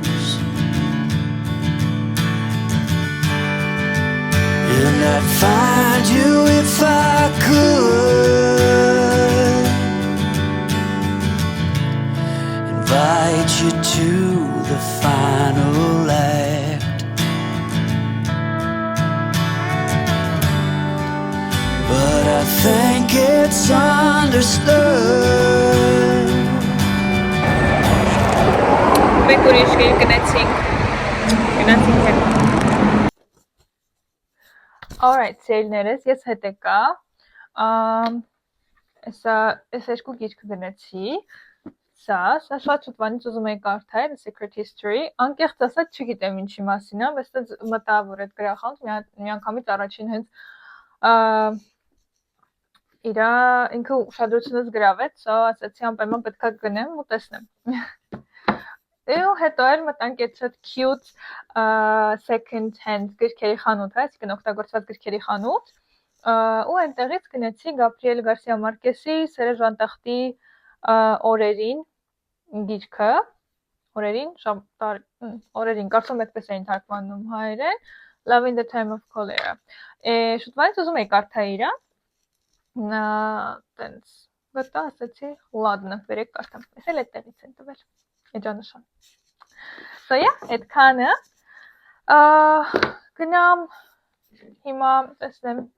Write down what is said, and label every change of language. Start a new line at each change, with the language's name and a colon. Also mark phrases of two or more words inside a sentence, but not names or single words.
English: And I'd find you if I could, invite you to the final act, but I think it's understood.
Armenian: Մենք ուրիշ գնացինք Alright, սերիներս, ես հետ եկա, ես երկու գիրք գնեցի, սա շատ շուտվանից ուզում էի կարդալ, The Secret History, անկեղծ ասած չգիտեմ ինչի մասին է, բայց մտա որ այդ գրախանութ մի անգամից առաջին հենց իրա ինքը ուշադրությունս գրավեց, ասացի անպայման պետք է գնեմ ու տեսնեմ։ Ու հետո էլ մտանք այդ շատ
English: cute second hand
Armenian: գրքերի խանութ, այսինքն օգտագործված գրքերի խանութ, ու այնտեղից գնացի Գաբրիել Գարսիա Մարկեսի Սերեժ Անտախտի օրերին գիրքը, օրերին, օրերին, կարծում այդպես էին թարգմանում հայերեն, Love in the time of cholera։ Շուտվանից ուզում եի կարդա իրա։ Տենց գտա, ասացի, ладно, վերեք կարդամ։ Ես էլ այդտեղից են տվել։ Էջանշան։
English: So yeah,
Armenian: այդքանը գնամ հիմա տեսնեմ